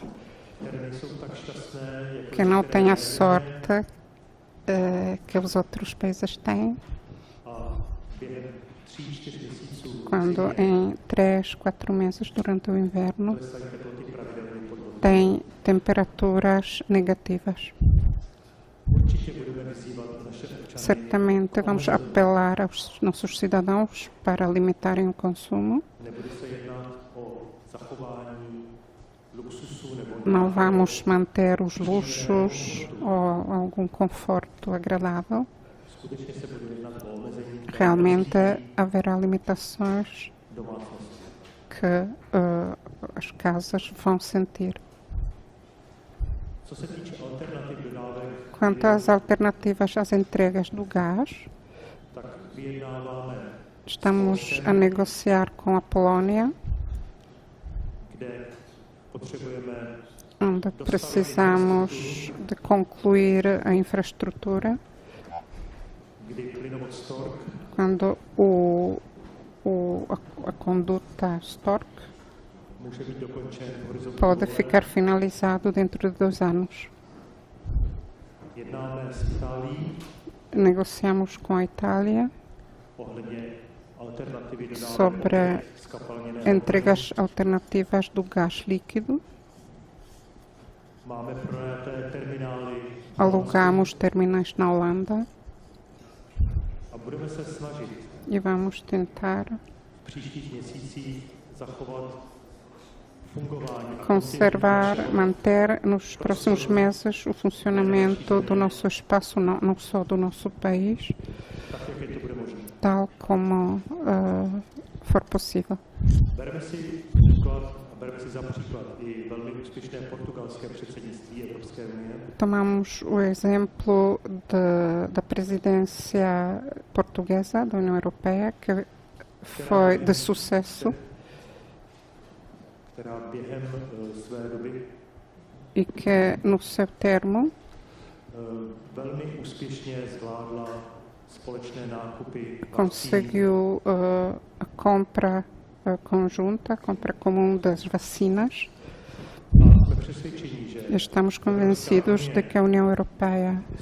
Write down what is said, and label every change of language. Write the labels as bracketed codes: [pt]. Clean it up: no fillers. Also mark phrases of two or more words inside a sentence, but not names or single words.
[cs] Které nejsou tak šťastné, jako [pt] que não têm a sorte que os outros países têm, [cs] a během 3-4 měsíců [pt] quando em 3-4 meses durante o inverno [cs] klesají teploty pravidelně pod vodu. [pt] tem temperaturas negativas. [cs] Určitě budeme vyzývat naše občany, [pt] Certamente vamos apelar aos nossos cidadãos para limitarem o consumo. [cs] nebude se jednat o zachování luxusu nebo [pt] Não vamos manter os luxos ou algum conforto agradável. [cs] skutečně se bude jednat o omezení [pt] Realmente haverá limitações [cs] domácnosti. [pt] que as casas vão sentir. [cs] Co se týče alternativ dodávek, [pt] Quanto às alternativas às entregas do gás, [cs] tak vyjednáváme, [pt] estamos a negociar com a Polónia, [cs] kde potřebujeme [pt] onde precisamos de concluir a infraestrutura, [cs] kdy plynovod Stork [pt] quando a conduta Stork [cs] může být dokončen v horizontu [pt] pode [cs] 2 let. [pt] ficar finalizado dentro de 2 anos. [cs] Jednáme s Itálií [pt] Negociamos com a Itália [cs] ohledně alternativy dodávek [pt] sobre [cs] skapalněného [pt] entregas alternativas do gás líquido. [cs] Máme pronajaté terminály [pt] Alugamos terminais na Holanda [cs] a budeme se snažit [pt] e vamos tentar [cs] v příštích měsících zachovat fungování a [pt] conservar, manter nos próximos meses o funcionamento do nosso espaço, não só do nosso país, [cs] tak, jak je to bude možné. [pt] tal como for possível. [cs] Bereme si příklad a bereme si za příklad i velmi úspěšné portugalské předsednictví Evropské unie, [pt] Tomamos o exemplo da presidência portuguesa da União Europeia, que foi de sucesso [cs] která během své doby [pt] e que, no seu termo, [cs] velmi úspěšně zvládla společné nákupy vakcín [pt] conseguiu a compra conjunta, a compra comum das vacinas. [cs] a jsme přesvědčeni, že [pt] Estamos convencidos de que a União Europeia,